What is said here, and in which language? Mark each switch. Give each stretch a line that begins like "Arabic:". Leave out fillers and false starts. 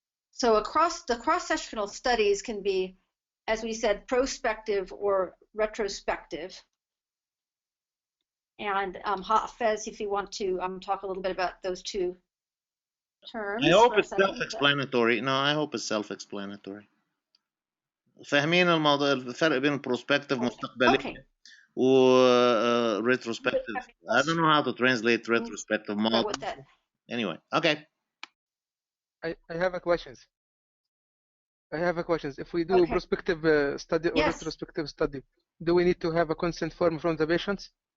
English: So the cross-sectional studies can be, as we said, prospective or retrospective. And Hafez, if you want to talk a little bit about those two terms. I hope it's self-explanatory. No, I hope it's self-explanatory.
Arabic: فاهمين الموضوع الفرق بين prospective مستقبلي و retrospective.
English: I don't know how to translate retrospective model. Anyway, okay. I have a question. If we do prospective study or retrospective study, do we need to have a consent form from the patients?